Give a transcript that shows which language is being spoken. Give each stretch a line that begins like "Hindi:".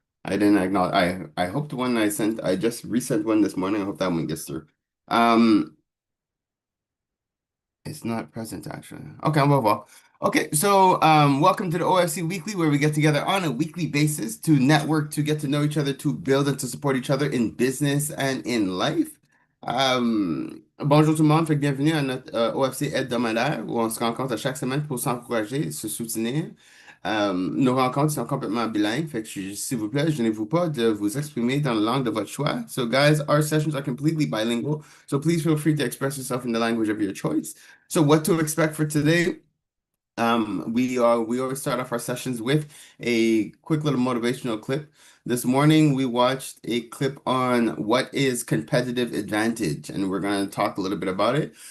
English: I didn't acknowledge. I hope the one I sent, I just resent one this morning. I hope that one gets through. Um It's not present actually. Okay, well. Okay, so welcome to the OFC Weekly, where we get together on a weekly basis to network, to get to know each other, to build and to support each other in business and in life.
French: Bonjour tout le monde, fait que bienvenue à notre OFC hebdomadaire où on se rencontre à chaque semaine pour s'encourager, se soutenir. Nos rencontres sont complètement bilingues, fait que s'il vous plaît, gênez-vous pas de vous exprimer dans la langue de votre choix.
English: So guys, our sessions are completely bilingual, so please feel free to express yourself in the language of your choice. So what to expect for today? We always start off our sessions with a quick little motivational clip. This morning we watched a clip on what is competitive advantage, and we're going to talk a little bit about it.